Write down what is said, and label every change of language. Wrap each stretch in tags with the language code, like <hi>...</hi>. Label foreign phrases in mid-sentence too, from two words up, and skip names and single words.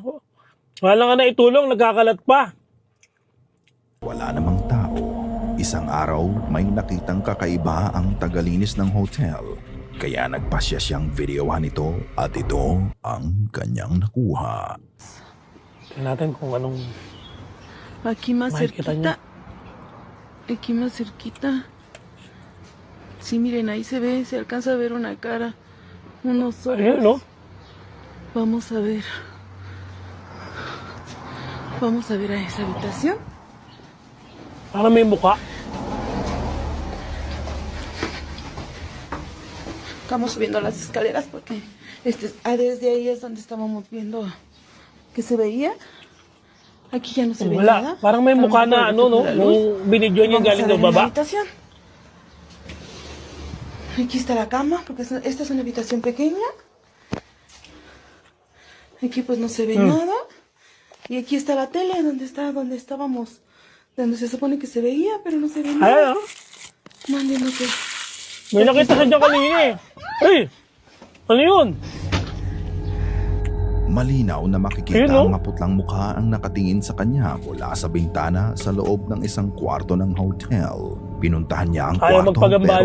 <tl>Wala nga na itulong, nagkakalat pa. Wala namang tao. Isang araw, may nakitang kakaiba ang tagalinis ng hotel. Kaya nagpasya siyang videohan ito at ito ang kanyang nakuha. Tingnan natin kung anong...</tl> <es>Aquí más</es> <tl>Makikita niya.</tl> <es>cerquita. Aquí más cerquita. Sí, miren, ahí se alcanza a ver una cara, unos ojos.</es> <tl>Ayun, no?</tl> <es>Vamos a ver. Vamos a ver a esa habitación.</es> <tl>Parang may mukha.</tl> <es>Estamos subiendo las escaleras porque desde ahí es donde estábamos viendo que se veía. Aquí ya no se ve</es> <tl>Wala.</tl> <es>nada.</es> <tl>Parang may</tl> <es>Estamos</es> <tl>mukha</tl> <es>por</es> <tl>na</tl> <es>el</es> <tl>ano, no?</tl> <es>efecto de la luz.</es> <tl>Yung binidyo niya</tl> <es>Vamos a</es> <tl>galing</tl> <es>ver</es> <tl>sa</tl> <es>en la</es> <tl>baba.</tl> <es>habitación. Aquí está la cama, porque esta es una habitación pequeña. Aquí pues no se ve nada. Y aquí está la tele, donde estábamos, donde se supone que se veía, pero no se ve</es> <tl>Ayun,</tl> <es>nada.</es> <tl>no?</tl> <es>Mande, no sé.</es> <tl>May nakita sa dyan kanina eh. Ay! Ano yun? Malinaw na makikita Ayun, no? ang maputlang mukha ang nakatingin sa kanya mula sa bintana sa loob ng isang kwarto ng hotel. Pinuntahan niya ang Ayaw kwarto magpagambala.</tl>